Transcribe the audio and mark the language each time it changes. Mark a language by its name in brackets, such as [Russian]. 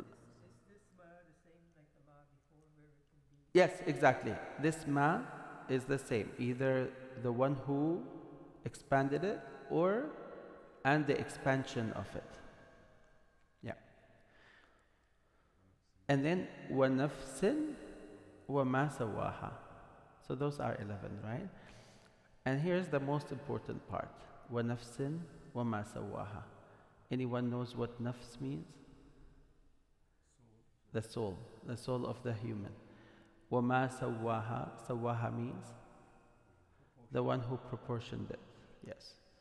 [English] is this ma the same like the ma before, where it can be? Yes, exactly. This ma is the same, either the one who expanded it and the expansion of it. Yeah. And then [Arabic] وَنَفْسٍ وَمَا سَوَّاهَا. [English] So those are 11, right? And here's the most important part. [Arabic] وَنَفْسٍ وَمَا سَوَّاهَا. [English] Anyone knows what nafs means? The soul of the human. [Arabic] وَمَا سَوَّاهَا. [English] Sawaha means the one who proportioned it. Yes.